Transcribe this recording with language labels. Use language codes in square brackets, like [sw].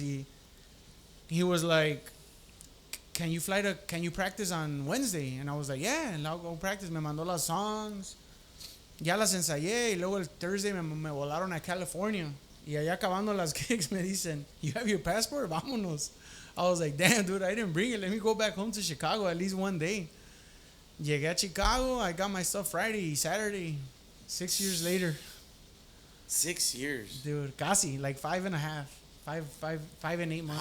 [en] Y he was like, can you practice on Wednesday? And I was like, yeah, and I'll go practice. [es] Me mandó las songs. Ya las ensayé y luego el Thursday me volaron a California. Y allá acabando las gigs me dicen, [en] you have your passport? [es] Vámonos. [en] I was like, damn, dude, I didn't bring it. Let me go back home to Chicago at least one day. [es] Llegué a Chicago. [en] I got my stuff Friday, Saturday. 6 years later. 6 years? Dude, casi, like 5 and 8 months.